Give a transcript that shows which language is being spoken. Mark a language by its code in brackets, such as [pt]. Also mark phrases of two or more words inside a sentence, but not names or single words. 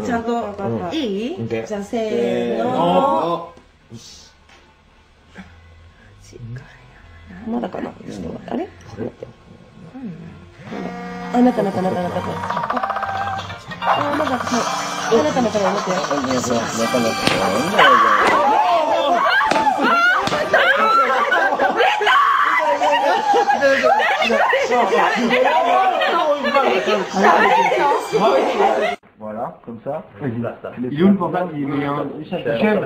[ja] ちゃんといい？じゃあせーの。よし。まだかな。ちょっと待って。あれ？あ、なかなか。あ、まだはい。なかなか待って。 [fr] Voilà, comme ça. Il est où le portable? Il est en chèvre.